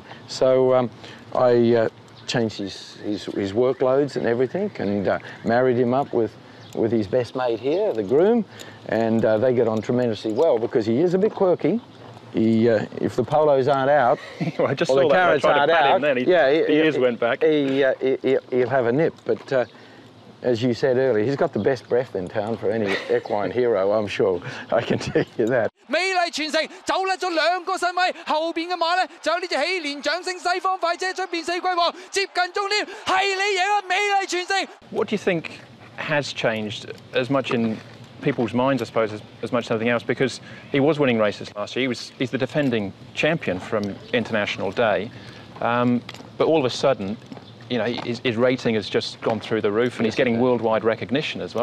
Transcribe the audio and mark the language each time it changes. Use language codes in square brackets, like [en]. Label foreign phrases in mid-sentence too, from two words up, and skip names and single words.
[en] So I changed his workloads and everything, and married him up with his best mate here, the groom, and they get on tremendously well because he is a bit quirky. If the polos aren't out, well, I just or saw the carrots aren't out, then. The ears went back. He'll have a nip. But as you said earlier, he's got the best breath in town for any equine hero, I'm sure. I can tell you that. [yue] 美麗傳承走甩咗2個身位，後邊嘅馬咧就有呢隻喜蓮掌聲西方快車出邊4季王，接近終點係你贏啊！美麗傳承。 [en] What do you think has changed as much in people's minds, I suppose, as much as anything else, because he was winning races last year. He's the defending champion from International Day, but all of a sudden, you know, his rating has just gone through the roof, and he's getting worldwide recognition as well.